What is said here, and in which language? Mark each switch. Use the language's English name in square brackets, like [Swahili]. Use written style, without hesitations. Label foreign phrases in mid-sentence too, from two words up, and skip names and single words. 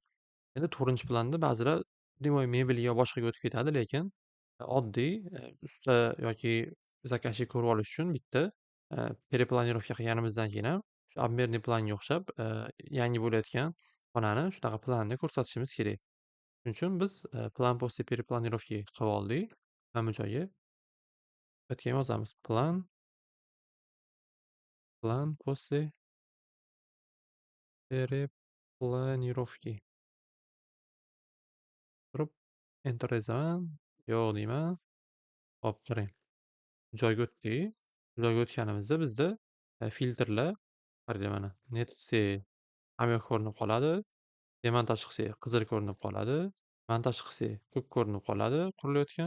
[Uzbek] Endi 4-planda ba'zilar prямой mebelga yo boshqaga o'tib ketadi, lekin oddiy usta yoki zakazchi ko'rib olish uchun bitta перепланировка qilganimizdan keyin ham shu обмерный planga o'xshab yangi bo'layotgan xonani shunaqa planda ko'rsatishimiz kerak. Shuning uchun biz plan [Russian] после перепланировки [Uzbek] qilib oldik. Mana bu joyga bu yerga ham yozamiz. [Russian] Plan после перепланировки. [Uzbek] Turib enter yozaman. Yo'q deyman. Hop, qarang. Joyga o'tdik. Joyga o'tganimizda bizda filtrlar, qaranglar mana, net qilsak hamma yoq ko'rinib qoladi. Demontaj qilsak qizil ko'rinib qoladi. Montaj qilsak ko'k ko'rinib qoladi qurilayotgan.